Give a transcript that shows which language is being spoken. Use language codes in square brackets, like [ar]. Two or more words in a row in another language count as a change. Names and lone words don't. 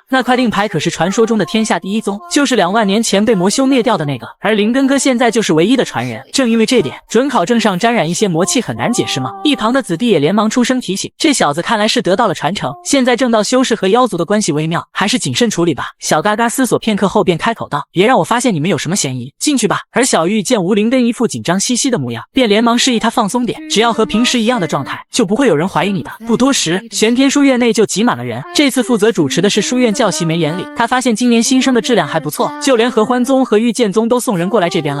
[zh] 那塊令牌可是傳說中的天下第一宗，就是2萬年前被魔修滅掉的那個，而林根哥現在就是唯一的傳人。正因為這點，准考證上沾染一些魔氣很難解釋嗎？” 一旁的子弟也連忙出聲提醒，這小子看來是得到了傳承，現在正道修士和妖族的關係微妙，還是謹慎處理吧。小嘎嘎思索片刻後便開口道：“別讓我發現你們有什麼嫌疑，進去吧。” 而小玉見吳林根一副緊張兮兮的模樣，便連忙示意他放鬆點，只要和平時一樣的狀態，就不會有人懷疑你的。不多時，玄天書院內就擠滿了人，這次負責主持的是書院教習梅眼裡，他發現今年新生的質量還不錯，就連合歡宗和御劍宗都送人過來這邊了。